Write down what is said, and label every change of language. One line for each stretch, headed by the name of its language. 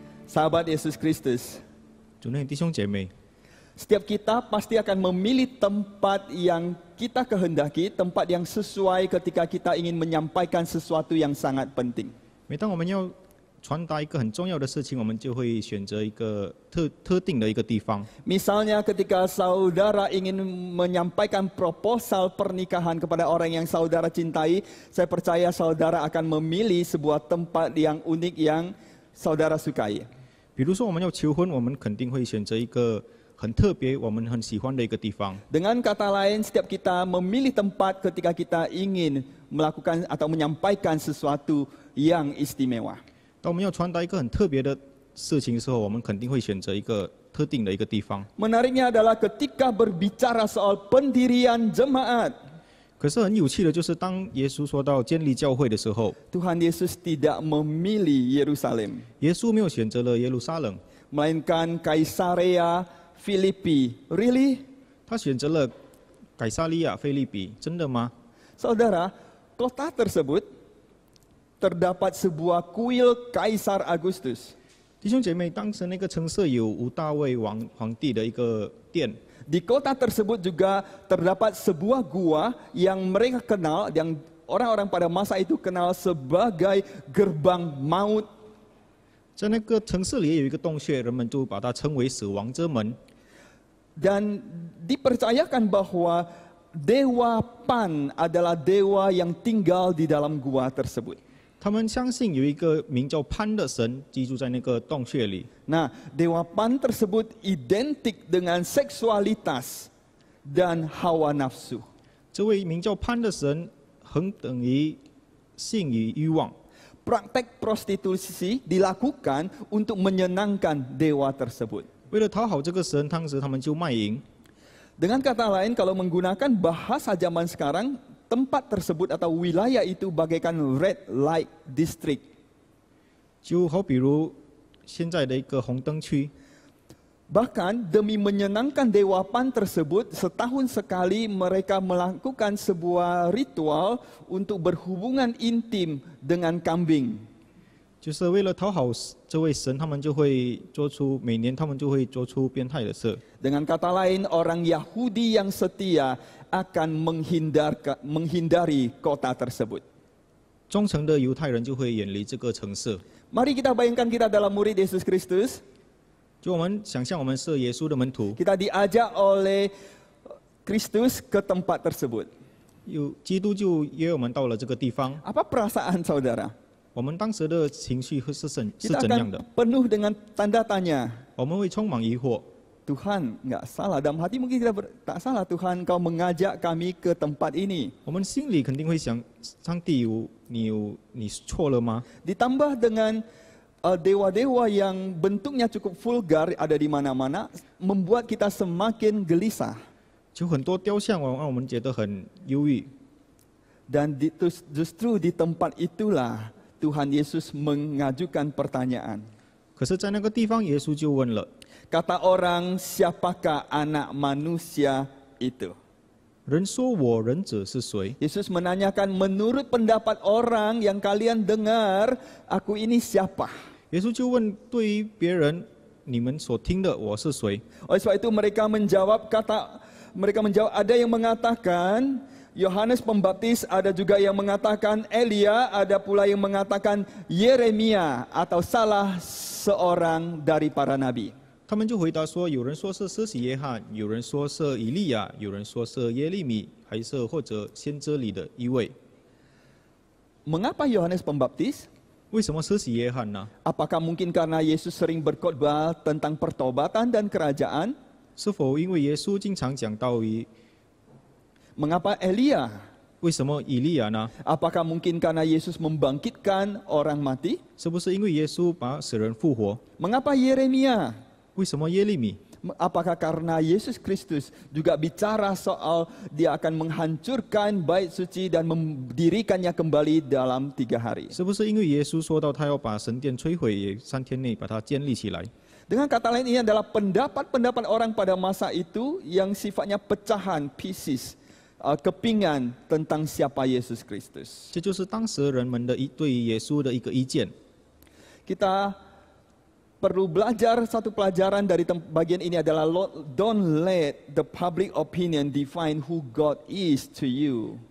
Indonesian: Sahabat Yesus Kristus,
Chinese: 主内弟兄姐妹，
Indonesian: setiap kita pasti akan memilih tempat yang kita kehendaki, tempat yang sesuai ketika kita ingin menyampaikan sesuatu yang sangat penting.
Chinese: 每当我们要传达一个很重要的事情，我们就会选择一个特定的一个地方。
Indonesian: Misalnya ketika saudara ingin menyampaikan proposal pernikahan kepada orang yang saudara cintai, saya percaya saudara akan memilih sebuah tempat yang unik yang saudara sukai.
Chinese: 比如说我们要求婚，我们肯定会选择一个很特别、我们很喜欢的一个地方。
Indonesian: Dengan kata lain, setiap kita memilih tempat ketika kita ingin melakukan atau menyampaikan sesuatu yang istimewa.
Chinese: 当我们要传达一个很特别的事情的时候，我们肯定会选择一个特定的一个地方。
Indonesian: Menariknya adalah ketika berbicara soal pendirian jemaat,
Chinese: 可是很有趣的就是，当耶稣说到建立教会的时候，
Indonesian: Tuhan Yesus tidak memilih Yerusalem,
Chinese: 耶稣没有选择了耶路撒冷，
Indonesian: melainkan Kaisarea Filipi.
English: Really?
Chinese: 他选择了改撒利亚、腓立比。真的吗？
Indonesian: Saudara, kota tersebut terdapat sebuah kuil Kaisar Agustus.
Chinese: 弟兄姐妹，当时那个城市有吴大卫皇帝的一个殿，
Indonesian: Di kota tersebut juga terdapat sebuah gua yang mereka kenal, yang orang-orang pada masa itu kenal sebagai gerbang maut.
Chinese: 在那个城市里也有一个洞穴，人们就把它称为死亡之门。
Indonesian: Dan dipercayakan bahwa Dewa Pan adalah dewa yang tinggal di dalam gua tersebut.
Chinese: 他们相信有一个名叫潘的神居住在那个洞穴里。
Indonesian: Nah, Dewa Pan tersebut identik dengan seksualitas dan hawa nafsu.
Chinese: 这位名叫潘的神恒等于性与欲望。
Indonesian: Praktek prostitusi dilakukan untuk menyenangkan dewa tersebut.
Chinese: 为了讨好这个神，当时他们就卖淫。
Indonesian: Dengan kata lain, kalau menggunakan bahasa zaman sekarang, tempat tersebut atau wilayah itu bagaikan
English: red light district.
Chinese: 就好比如现在的一个红灯区。
Indonesian: Bahkan demi menyenangkan Dewa Pan tersebut, setahun sekali mereka melakukan sebuah ritual untuk berhubungan intim dengan kambing.
Chinese: 就是为了讨好这位神，他们就会做出每年他们就会做出变态的事。
Indonesian: Dengan kata lain, orang Yahudi yang setia akan menghindari kota tersebut.
Chinese: 忠诚的犹太人就会远离这个城市。
Indonesian: Mari kita bayangkan kita adalah murid Yesus Kristus.
Chinese: 就我们想象我们是耶稣的门徒，
Indonesian: Kita diajak oleh Kristus ke tempat tersebut.
Chinese: 有基督就约我们到了这个地方。
Indonesian: Apa perasaan saudara?
Chinese: 我们当时的情绪是怎
Indonesian: Kita
Chinese: 样的？
Indonesian: akan penuh dengan tanda tanya.
Chinese: 我们会充满疑惑。
Indonesian: Tuhan, nggak salah. Dalam hati mungkin kita tak salah Tuhan, Kau mengajak kami ke tempat ini.
Chinese: 我们心里肯定会想，上帝你错了吗？
Indonesian: Ditambah dengan dewa-dewa yang bentuknya cukup vulgar ada di mana-mana, membuat kita semakin gelisah.
Chinese: 就很多雕像让我们觉得很忧郁。
Indonesian: Dan justru di tempat itulah Tuhan Yesus mengajukan pertanyaan.
Chinese: 可是，在那个地方，耶稣就问了：
Indonesian: Kata orang, siapakah anak manusia itu?
Chinese: 人说我人者是谁？
Indonesian: Yesus menanyakan, menurut pendapat orang yang kalian dengar, aku ini siapa?
Chinese: 耶稣就问对于别人，你们所听的我是谁？
Indonesian: Oleh sebab itu mereka menjawab, ada yang mengatakan Yohanes Pembaptis, ada juga yang mengatakan Elia, ada pula yang mengatakan Yeremia atau salah seorang dari para nabi.
Chinese: 他们就回答说：有人说是施洗约翰，有人说是以利亚，有人说是耶利米，还是或者先知里的一位。
Indonesian: Mengapa Yohanes Pembaptis?
Chinese: 为什么施洗约翰呢？
Indonesian: Apakah mungkin karena Yesus sering berkhotbah tentang pertobatan dan kerajaan?
Chinese: 是否因为耶稣经常讲道于
Indonesian: Mengapa Elia?
Chinese: 为什么以利亚呢？
Indonesian: Apakah mungkin karena Yesus membangkitkan orang mati?
Chinese: 是不是因为耶稣把死人复活？
Indonesian: Mengapa Yeremia?
Chinese: 为什么耶利米？
Indonesian: Apakah karena Yesus Kristus juga bicara soal dia akan menghancurkan bait suci dan mendirikannya kembali dalam 3 hari?
Chinese: 是不是因为耶稣说到他要把神殿摧毁，也3天内把它建立起来？
Indonesian: Dengan kata lain, ini adalah pendapat-pendapat orang pada masa itu yang sifatnya pecahan, pieces, kepingan tentang siapa Yesus Kristus.
Chinese: 这就是当时人们的对耶稣的一个意见。
Indonesian: Kita perlu belajar satu pelajaran dari bagian ini adalah
English: don't let the public opinion define who God is to you.